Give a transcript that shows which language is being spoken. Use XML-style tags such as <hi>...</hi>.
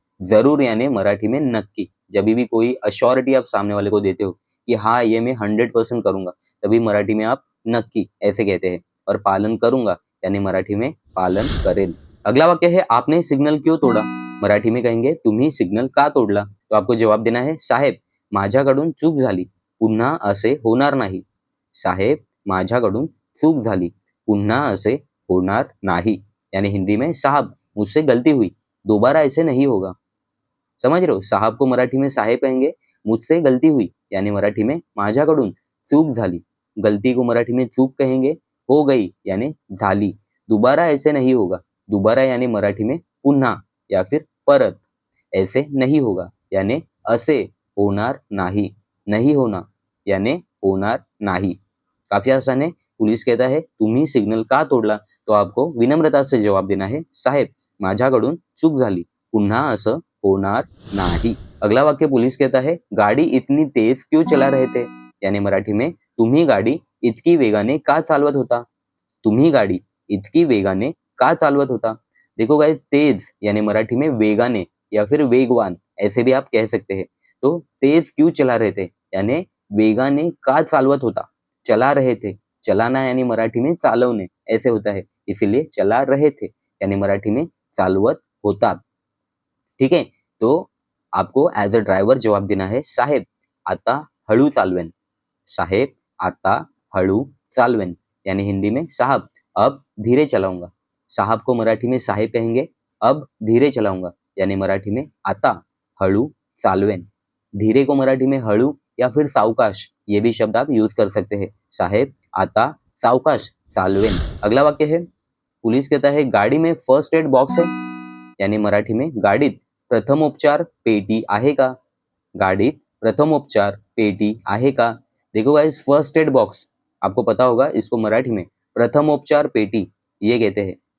<hi>जरूर यानी मराठी में नक्की। जब भी कोई अश्योरिटी आप सामने वाले को देते हो कि हाँ ये मैं 100% करूंगा, तभी मराठी में आप नक्की ऐसे कहते हैं। और पालन करूंगा यानी मराठी में</hi> <mr>पालन करेल।</mr> <hi>अगला वाक्य है आपने सिग्नल क्यों तोड़ा, मराठी में कहेंगे</hi> <mr>तुम्ही सिग्नल का तोडला।</mr> <hi>तो आपको जवाब देना है</hi> <mr>साहेब माझ्याकडून चूक झाली, पुन्हा असे होणार नाही, साहेब माझ्याकडून चूक झाली, पुन्हा असे होणार नाही</mr> <hi>यानी हिंदी में साहब मुझसे गलती हुई, दोबारा ऐसे नहीं होगा। समझ रहे हो। साहब को मराठी में साहेब कहेंगे, मुझसे गलती हुई यानी मराठी में</hi> <mr>माझ्याकडून चूक झाली,</mr> <hi>गलती को मराठी में चूक कहेंगे, हो गई यानी झाली, दोबारा ऐसे नहीं होगा, दोबारा यानी मराठी में पुन्हा या फिर परत, ऐसे नहीं होगा यानी</hi> <mr>असे होणार नाही,</mr> <hi>नहीं होना यानी</hi> <mr>होणार नाही।</mr> <hi>काफी आसान है। पुलिस कहता है</hi> <mr>तुम्ही सिग्नल का तोडला,</mr> <hi>तो आपको विनम्रता से जवाब देना है</hi> <mr>साहेब माझ्याकडून चूक झाली, पुन्हा असं होणार नाही।</mr> <hi>अगला वाक्य पुलिस कहता है गाडी इतनी तेज क्यों चला रहे थे, यानी मराठी में</hi> <mr>तुम्ही गाडी इतकी वेगाने का चालवत होता,</mr> <hi>तुम्ही गाडी इतकी वेगाने का चालवत होता। देखो गाइस, तेज यानी मराठी में वेगाने या फिर वेगवान ऐसे भी आप कह सकते हैं। तो तेज क्यों चला रहे थे यानी</hi> <mr>वेगाने का चालवत होता,</mr> <hi>चला रहे थे, चलाना यानी मराठी में चालवणे ऐसे होता है, इसीलिए चला रहे थे यानी मराठी में</hi> <mr>चालवत होता।</mr> <hi>ठीक है, तो आपको एज अ ड्राइवर जवाब देना है</hi> <mr>साहेब आता हळू चालवेन, साहेब आता हळू चालवेन</mr> <hi>यानी हिंदी में साहब अब धीरे चलाऊंगा। साहब को मराठी में साहेब कहेंगे, अब धीरे चलाऊंगा यानी मराठी में</hi> <mr>आता हळू चालवेन।</mr> <hi>धीरे को मराठी में हळू या फिर सावकाश ये भी शब्द आप यूज कर सकते हैं।</hi> <mr>साहेब आता सावकाश चालवेन।</mr> <hi>अगला वाक्य है, पुलिस कहता है गाड़ी में फर्स्ट एड बॉक्स है, यानी मराठी में</hi> <mr>गाडीत प्रथमोपचार पेटी आहे का, गाडीत प्रथमोपचार पेटी आहे का।</mr> <hi>देखो गाइस, फर्स्ट एड बॉक्स आपको पता होगा, इसको मराठी में</hi> <mr>प्रथमोपचार पेटी</mr> <hi>ये कहते हैं।</hi>